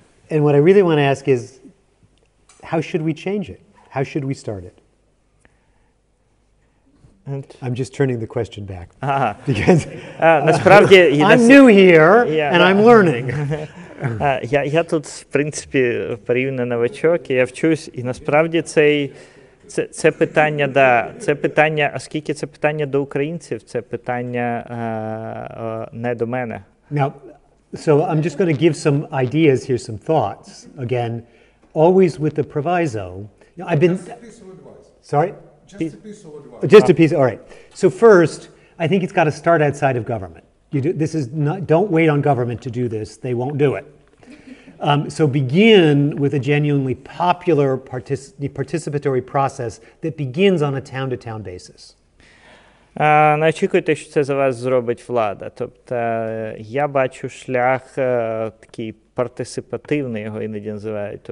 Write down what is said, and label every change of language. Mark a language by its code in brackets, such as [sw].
[en] And what I really want to ask is, how should we change it? How should we start it? I'm just turning the question back. Because I'm new here, and I'm learning. [uk] Я тут, в принципі, порівняно новачок, і я вчусь, і насправді це питання, да, це питання, оскільки це питання до українців, це питання не до мене. [en] Now, so I'm just going to give some ideas here, some thoughts. Again, always with the proviso. You know, I've been... Just a piece of advice. Sorry? Just a piece of advice. Just a piece, all right. So first, I think it's got to start outside of government. Don't wait on government to do this. They won't do it. So begin with a genuinely popular participatory process that begins on a town-to-town basis. [uk] Не очікуйте, що це за вас зробить влада. Тобто я бачу шлях такий партисипативний, його іноді називають.